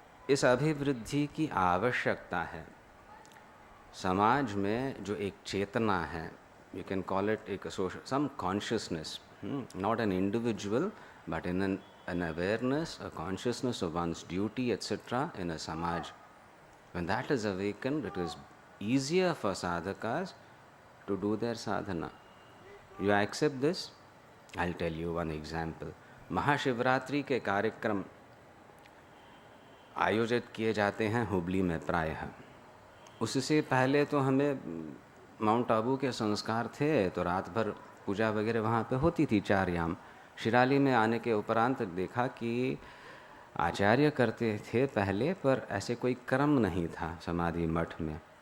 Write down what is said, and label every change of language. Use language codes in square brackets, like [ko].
[en] इस अभिवृद्धि की आवश्यकता है. समाज में जो एक चेतना है, यू कैन कॉल इट एक social some consciousness, not an individual but in an awareness, a consciousness of one's duty, etc. in a samaj. When that is awakened, it is easier for sadhakas to do their sadhana. You accept this? I'll tell you one example. [hi] Mahashivratri के कार्यक्रम आयोजित किए जाते हैं हुबली में प्रायः. उससे पहले तो हमें माउंट आबू के संस्कार थे, तो रात भर पूजा वगैरह वहाँ पे होती थी 4 याम. शिराली में आने के उपरांत देखा कि आचार्य करते थे पहले, पर ऐसे कोई क्रम नहीं था समाधि मठ में.